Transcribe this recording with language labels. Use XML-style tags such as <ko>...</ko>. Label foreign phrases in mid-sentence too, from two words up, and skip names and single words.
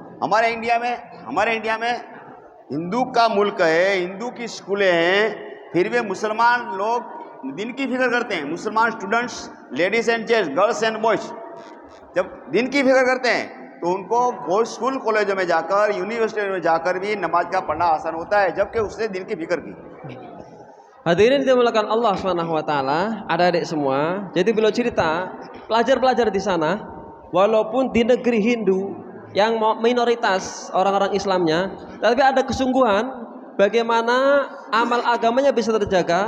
<hi>हमारे इंडिया में हिंदू का मुल्क है, हिंदू की स्कूलें हैं, फिर भी मुसलमान लोग दिन की फिक्र करते हैं। मुसलमान स्टूडेंट्स,</hi> <en>ladies and gents, girls and boys</en> <hi>जब दिन की फिक्र करते हैं तो उनको स्कूल कॉलेजों में जाकर, यूनिवर्सिटी में जाकर भी नमाज का पढ़ना आसान होता है, जबकि उसने दिन की फिक्र की।</hi> <id>Hadirin dimuliakan Allah SWT, adik-adik semua. Jadi beliau cerita, pelajar-pelajar di sana, walaupun di negeri Hindu yang minoritas orang-orang Islamnya, tapi ada kesungguhan bagaimana amal agamanya bisa terjaga.</id>